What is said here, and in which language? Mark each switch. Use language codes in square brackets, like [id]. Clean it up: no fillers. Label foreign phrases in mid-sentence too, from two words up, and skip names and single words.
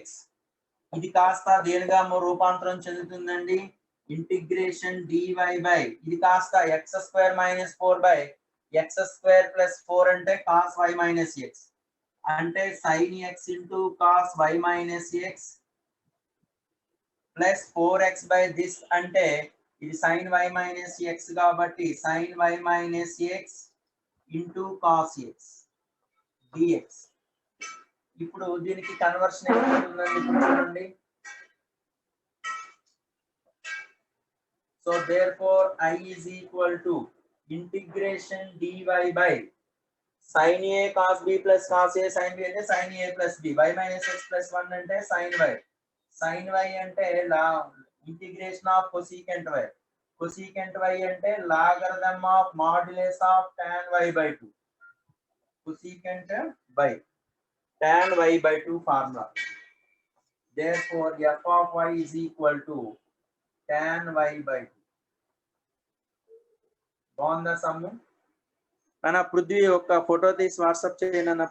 [te] ఇది కాస్త దేనిగా రూపాంతరం చెందుతుందండి, [en] integration dy by [te] ఇది కాస్త [en] x² minus 4 by x² plus 4 [te] అంటే [en] cos y minus x [te] అంటే [en] sin x into cos y minus x plus 4x by this [te] అంటే ఇది [en] sin y minus x [te] కాబట్టి [en] sin y minus x into cos x dx. [te] ఇప్పుడు దీనికి కన్వర్షన్ ఏమవుతుందండి, ఇప్పుడు చూడండి. [en] సో therefore I is equal to integration dy by sin a cos b plus cos a sin b అంటే sin a plus b, y minus x plus 1 అంటే sin y. sin y అంటే integration of cosecant y. cosecant y అంటే logarithm of modulus of tan y by 2. cosecant by tan y by 2 formula. Therefore f of y is equal to tan y by 2. [te] బాగుందా సమ్ము? అన్న పృథ్వీ ఒక ఫోటో తీసి వాట్సాప్ చేయండి అన్న.